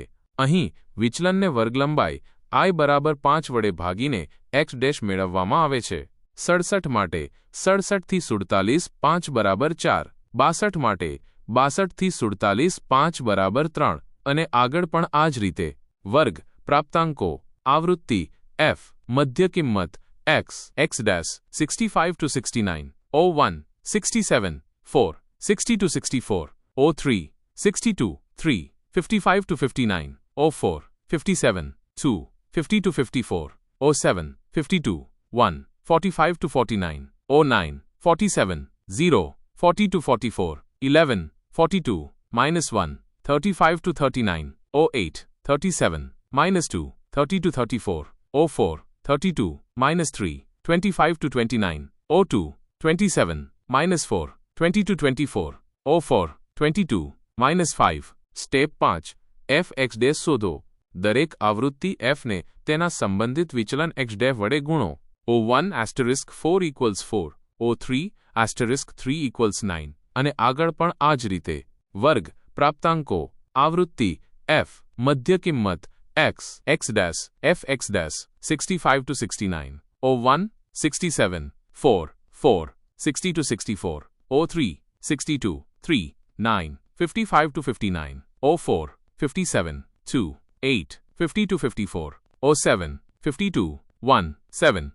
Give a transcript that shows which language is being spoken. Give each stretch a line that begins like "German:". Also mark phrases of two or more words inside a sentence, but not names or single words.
Gujarati: અહીં વિચલનને વર્ગલંબાઈ I બરાબર 5 વડે ભાગીને x' મેળવવામાં આવે છે. 67 માટે 67 થી 47 5 બરાબર 4, 62 માટે 62 થી 47 5 બરાબર 3 અને આગળ પણ આ જ રીતે. વર્ગ: પ્રાપ્તાંકો. આવૃત્તિ f. મધ્ય કિંમત x 65 to 69, 01 67 4 60 to 64, 03 62 3 55 to 59, 04 57 2 50 to 54, 07 52 1 45 to 49, 09 47 0 40 to 44, 11 42 -1 35 to 39, 08 37 -2 30 to 34, 04 32 -3 25 to 29, 02 27 -4 20 to 24, 04 22 -5. સ્ટેપ 5. f(x) શોધો. દરેક આવૃત્તિ f ને તેના સંબંધિત વિચલન x' વડે ગુણો. 01 * 4 = 4, 03 * 3 = 9 અને આગળ પણ આ જ રીતે. વર્ગ: પ્રાપ્તાંકો. આવૃત્તિ f. મધ્ય કિંમત x fx' 65 to 69, 01 67 4 4 60 to 64, 03 62 3 9 55 to 59, 04 57 2 8 50 to 54, 07 52 1 7